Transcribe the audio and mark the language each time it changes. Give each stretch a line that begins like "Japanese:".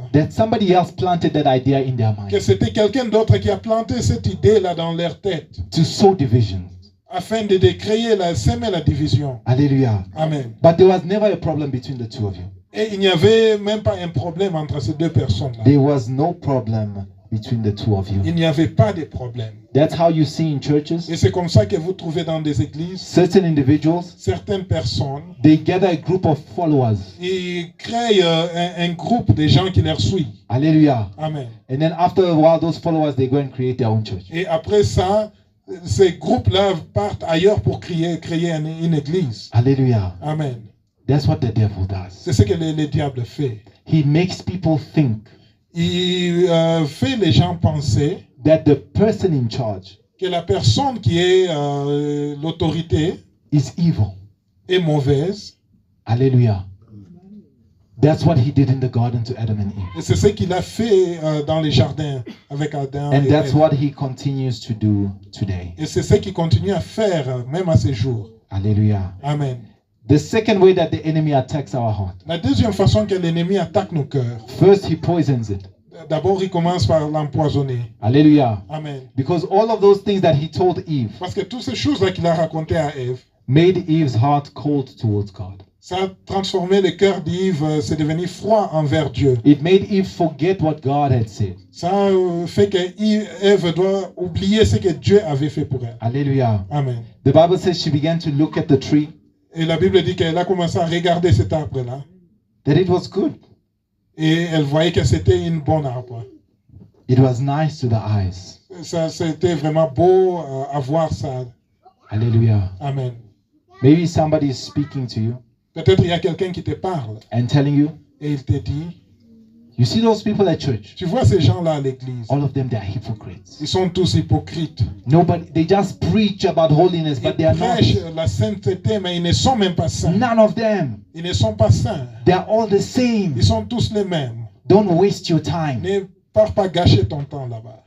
English: that somebody else planted that idea in their
French: que
English: mind
French: c'était quelqu'un d'autre qui a planté cette idée-là dans leur tête,
English: to sow division.
French: afin de créer, semer la division.
English: Hallelujah. Amen. But there was never a problem between the two of you.
French: Et il n'y avait même pas un problème entre ces deux personnes-là.
English: There was no problem between the two of you.
French: Il n'y avait pas de problème.
English: That's how you see in churches.
French: Et c'est comme ça que vous trouvez dans des églises,
English: Certain individuals,
French: certaines personnes,
English: they gather a group of followers.
French: ils créent un groupe de gens qui leur suivent.
English: Hallelujah. Amen. And then after a while, those followers, they go and create their own church.
French: Et après ça, ces groupes-là partent ailleurs pour créer une église.
English: Hallelujah. Amen. That's what the devil does.
French: C'est ce que le diable fait.
English: He makes people think
French: Il fait les gens penser
English: that the person in charge
French: que la personne qui est l'autorité
English: is evil.
French: est mauvaise.
English: Hallelujah. That's what he did in the garden to Adam and Eve.
French: Et c'est ce qu'il a fait dans les jardins avec Adam
English: And
French: et
English: that's
French: Ève.
English: what he continues to do today.
French: Et c'est ce qu'il continue à faire même à ce jour.
English: Hallelujah. Amen. The second way that the enemy attacks our heart.
French: La deuxième façon que l'ennemi attaque nos cœurs,
English: First, he poisons it.
French: d'abord il commence par l'empoisonner.
English: Hallelujah. Amen. Because all of those things that he told Eve
French: Parce que toutes ces choses-là qu'il a racontées à Ève,
English: made Eve's heart cold towards God.
French: ça a transformé le cœur d'Ève, c'est devenu froid envers Dieu.
English: It made Eve forget what God had said.
French: Ça fait que Ève doit oublier ce que Dieu avait fait pour elle.
English: Hallelujah. Amen. The Bible says she began to look at the tree,
French: Et la Bible dit qu'elle a commencé à regarder cet arbre-là.
English: that it was good.
French: Et elle voyait que c'était une bonne arbre.
English: It was nice to the eyes.
French: Ça, c'était vraiment beau à voir ça.
English: Hallelujah. Amen. Maybe somebody is speaking to you
French: Peut-être il y a quelqu'un qui te parle
English: and telling you,
French: et il te dit,
English: you see those people at church,
French: tu vois ces gens-là à l'église,
English: all of them, they are hypocrites.
French: ils sont tous hypocrites.
English: Nobody, they just preach about holiness, but they
French: Ils
English: are not.
French: prêchent la sainteté, mais ils ne sont même pas saints.
English: None of them.
French: Ils ne sont pas saints.
English: They are all the same.
French: Ils sont tous les mêmes.
English: Don't waste your time.
French: Ne pars pas gâcher ton temps là-bas.